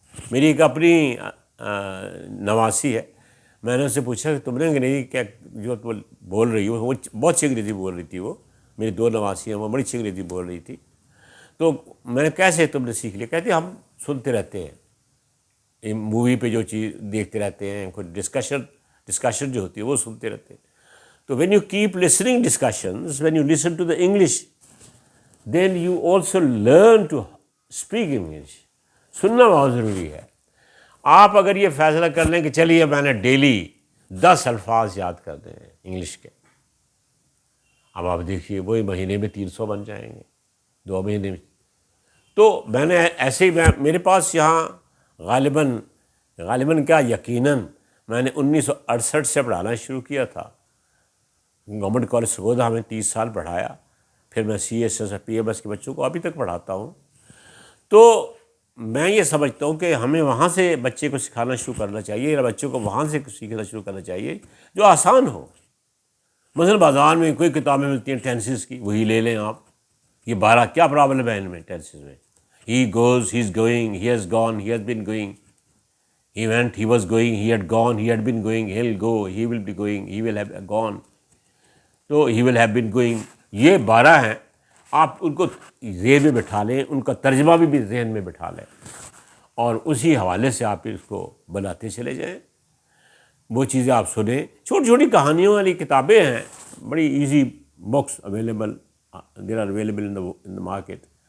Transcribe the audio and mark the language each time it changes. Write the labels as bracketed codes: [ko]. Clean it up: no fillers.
[ur] میری ایک اپنی نواسی ہے, میں نے اس سے پوچھا کہ تم نے انگریزی کیا جو تم بول رہی ہو, وہ بہت اچھی انگریزی بول رہی تھی. وہ میری 2 نواسی ہیں, وہ بڑی اچھی انگریزی بول رہی تھی. تو میں نے کیسے تم نے سیکھ لیا؟ کہتے ہم سنتے رہتے ہیں, مووی پہ جو چیز دیکھتے رہتے ہیں, کوئی ڈسکشن جو ہوتی ہے وہ سنتے رہتے ہیں. [en] تو when you keep listening discussions, when you listen to the English, then you also learn to speak English. [ur] سننا بہت ضروری ہے. آپ اگر یہ فیصلہ کر لیں کہ چلیے میں نے ڈیلی 10 الفاظ یاد کر دیں انگلش کے, اب آپ دیکھیے وہی مہینے میں 300 بن جائیں گے, 2 مہینے میں. تو میں نے ایسے ہی, میرے پاس یہاں غالباً کیا یقیناً میں نے 1968 سے پڑھانا شروع کیا تھا. گورنمنٹ کالج سرگودا میں 30 سال پڑھایا, پھر میں سی ایس ایس اور پی ایم ایس کے بچوں کو ابھی تک پڑھاتا ہوں. تو میں یہ سمجھتا ہوں کہ ہمیں وہاں سے بچے کو سکھانا شروع کرنا چاہیے, یا بچوں کو وہاں سے سیکھنا شروع کرنا چاہیے جو آسان ہو. مثلا بازار میں کوئی کتابیں ملتی ہیں ٹینسز کی, وہی لے لیں آپ. یہ 12 کیا پرابلم ہے ان میں ٹینسز میں؟ [en] He goes, he is going, he has gone, he has been going, He went, he was going, he had gone, he had been going, he'll go, he will be going, he will have gone, تو he will have been going. [ur] یہ 12 ہیں، آپ ان کو ذہن میں بٹھا لیں، ان کا ترجمہ بھی ذہن میں بٹھا لیں، اور اسی حوالے سے آپ اس کو بناتے چلے جائیں. وہ چیزیں آپ سنیں. چھوٹی چھوٹی کہانیوں والی کتابیں ہیں، بڑی [en] Easy books available, there are available in the market.